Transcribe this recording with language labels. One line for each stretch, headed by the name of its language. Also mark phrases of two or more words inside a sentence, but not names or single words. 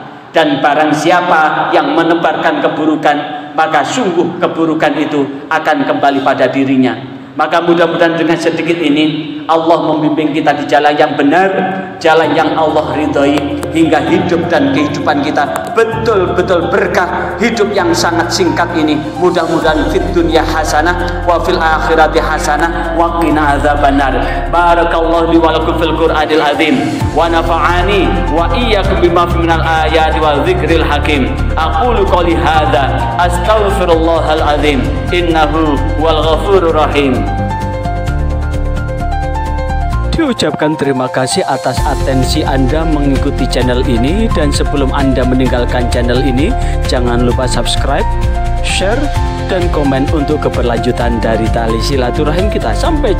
Indonesian: Dan barang siapa yang menebarkan keburukan, maka sungguh keburukan itu akan kembali pada dirinya. Maka mudah-mudahan dengan sedikit ini Allah membimbing kita di jalan yang benar, jalan yang Allah ridhoi, hingga hidup dan kehidupan kita betul-betul berkah. Hidup yang sangat singkat ini mudah-mudahan
Arabic: في الدنيا حسنة وفي الآخرة حسنة وقنا عذاب النار. بارك الله لي ولكم في القرآن العظيم ونفعني وإياكم بما في من الآيات والذكر الحكيم. أقول قولي هذا أستغفر الله العظيم إنه و الغفور الرحيم.
Indonesian: Diucapkan terima kasih atas atensi Anda mengikuti channel ini, dan sebelum Anda meninggalkan channel ini, jangan lupa subscribe, share, dan komen untuk keberlanjutan dari tali silaturahim kita.